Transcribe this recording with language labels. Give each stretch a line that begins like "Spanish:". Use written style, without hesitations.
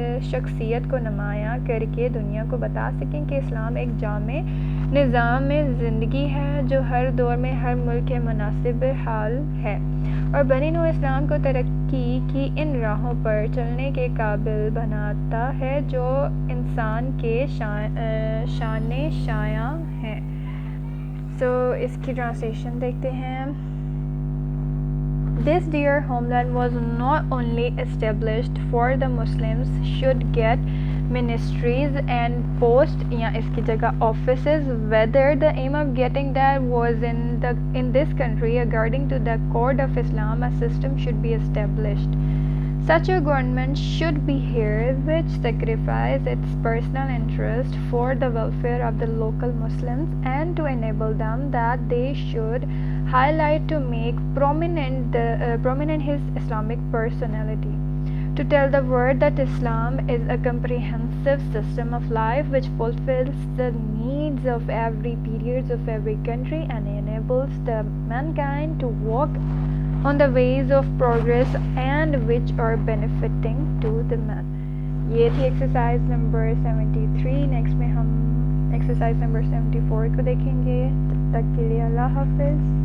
Urdu: شخصیت کو نمایاں کر کے دنیا کو بتا سکیں کہ اسلام ایک جامع نظام زندگی ہے جو ہر دور میں ہر ملک کے مناسب حال ہے اور بنی نوع اسلام کو ترقی کی ان راہوں پر چلنے کے قابل بناتا ہے جو انسان کے شان شایاں ہیں. سو اس کی ٹرانسلیشن دیکھتے ہیں.
English: This dear homeland was not only established for the Muslims should get ministries and posts
Urdu: یا اس کی جگہ
English: offices, whether the aim of getting that was in this country according to the code of Islam a system should be established. Such a government should be here which sacrifice its personal interest for the welfare of the local Muslims and to enable them that they should highlight to make prominent his Islamic personality. To tell the world that Islam is a comprehensive system of life which fulfills the needs of every periods of every country and enables the mankind to walk on the ways of progress and which are benefiting to the man.
Urdu: یہ تھی exercise number 73. Next میں ہم exercise number 74 کو دیکھیں گے. تب تک کے لیے اللہ حافظ.